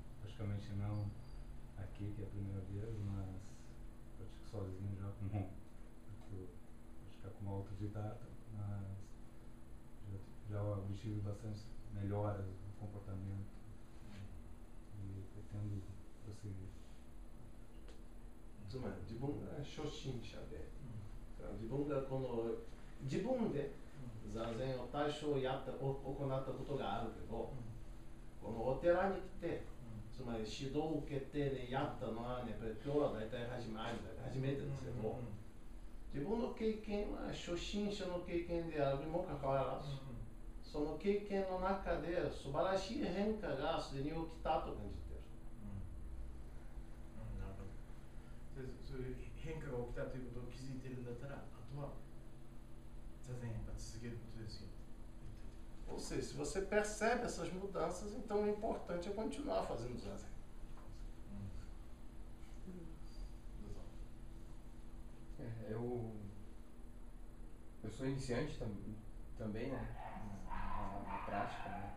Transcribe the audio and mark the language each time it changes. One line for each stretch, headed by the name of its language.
Portuguese: Praticamente não aqui, que é a primeira vez, mas pratico sozinho já como praticar como autodidata, mas já obtive bastante melhoras no comportamento e pretendo prosseguir.
Japanese: つまり自分が初心者で、自分がこの自分で座禅を多少行ったことがあるけど、このお寺に来て、つまり指導を受けて、ね、やったのは、ね、やっぱり今日は大体初めてですけど、自分の経験は初心者の経験であるにもかかわらず、その経験の中で素晴らしい変化がすでに起きたと感じている。なるほど。そういう変化が起きたということを気づいているんだったら、あとは座禅やっぱ続けることですよ。
Portuguese: Ou seja, se você percebe essas mudanças, então o importante é continuar fazendo zazen. Eu sou iniciante também, né? Na prática, né?